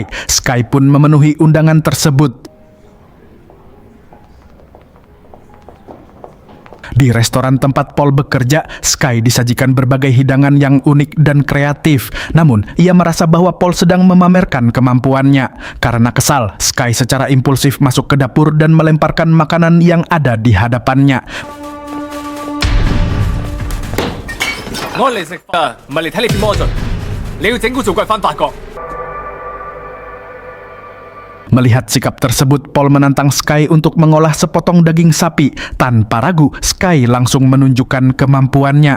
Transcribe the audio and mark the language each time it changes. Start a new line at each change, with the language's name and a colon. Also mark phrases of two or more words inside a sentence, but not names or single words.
Indonesian: Sky pun memenuhi undangan tersebut. Di restoran tempat Paul bekerja, Sky disajikan berbagai hidangan yang unik dan kreatif. Namun, ia merasa bahwa Paul sedang memamerkan kemampuannya. Karena kesal, Sky secara impulsif masuk ke dapur dan melemparkan makanan yang ada di hadapannya.
Cantonese: 我嚟食飯，唔係嚟睇你變魔術。你要整蠱做鬼返法國。
Indonesian: Melihat sikap tersebut, Paul menantang Sky untuk mengolah sepotong daging sapi. Tanpa ragu, Sky langsung menunjukkan kemampuannya.